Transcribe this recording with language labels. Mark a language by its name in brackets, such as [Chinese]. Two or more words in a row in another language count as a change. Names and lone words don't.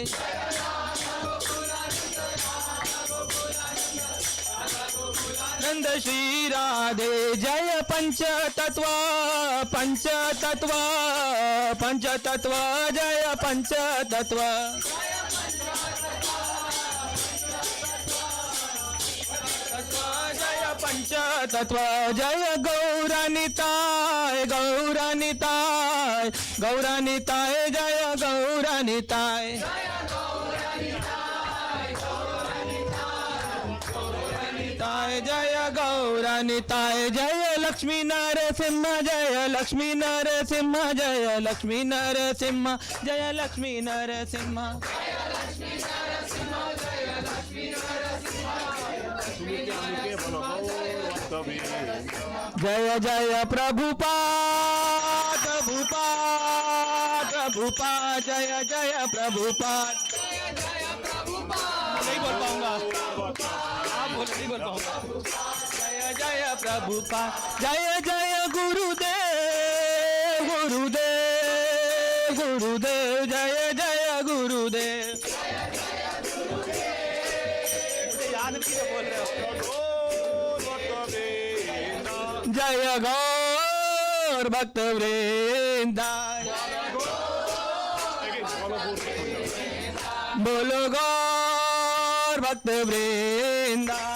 [Hindi] नंद श्री राधे. जय पंच तत्व, पंच तत्व, पंच तत्व, जय पंच तत्व. पंच तत्व. जय गौरानिताय, गौरानिताय, गौरानिताय, जय गौरानिताय. जय गौरानिताय. जय लक्ष्मी नरसिंह, जय लक्ष्मी नरसिंह, जय लक्ष्मी नरसिंह, जय लक्ष्मी नरसिंह. जय जय प्रभुपाद, प्रभुपाद, प्रभुपाद, जय जय प्रभुपाद. नहीं बोल पाऊंगा, आप बोल नहीं बोल पाऊंगा. जय प्रभुपाद जय जय गुरुदेव गुरुदेव गुरुदेव जय जय गुरुदेव याद नहीं है बोल रहे हो जय गौर भक्त वृंदा बोलो गौर भक्त वृंदा